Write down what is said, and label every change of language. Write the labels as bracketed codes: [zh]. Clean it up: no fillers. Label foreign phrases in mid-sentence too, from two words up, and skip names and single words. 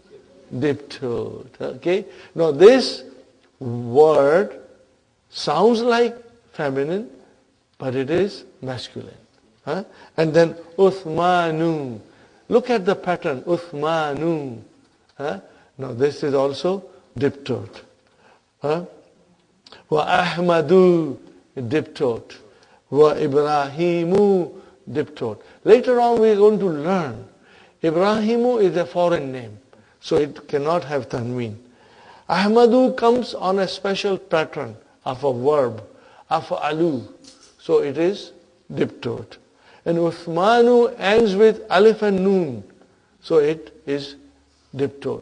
[en] Diptode. Okay. Now this word sounds like feminine, but it is masculine. Huh? And then Uthmanu. Look at the pattern. Uthmanu. Huh? Now this is also diptode. Huh? Wa Ahmadu diptode. Wa Ibrahimu diptode. Later on we are going to learn. Ibrahimu is a foreign name, so it cannot have tanween. Ahmadu comes on a special pattern of a verb, of alu, so it is diptode. And Uthmanu ends with alif and noon, so it is diptode.